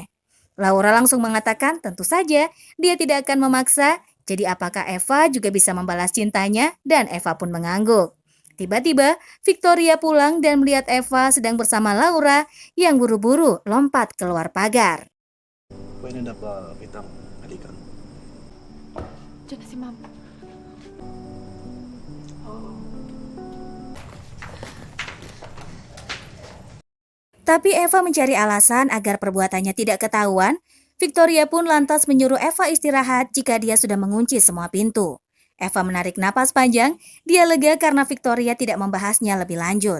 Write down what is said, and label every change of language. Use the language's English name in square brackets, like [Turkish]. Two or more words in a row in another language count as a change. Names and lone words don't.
[Indonesian] Laura langsung mengatakan tentu saja dia tidak akan memaksa. Jadi apakah Eva juga bisa membalas cintanya? Dan Eva pun mengangguk. Tiba-tiba, Victoria pulang dan melihat Eva sedang bersama Laura yang buru-buru lompat keluar pagar. [Filipino] Pwede na ba kitang halikan? Diyan na si ma'am. [Indonesian] Tapi Eva mencari alasan agar perbuatannya tidak ketahuan. Victoria pun lantas menyuruh Eva istirahat jika dia sudah mengunci semua pintu. Eva menarik napas panjang, dia lega karena Victoria tidak membahasnya lebih lanjut.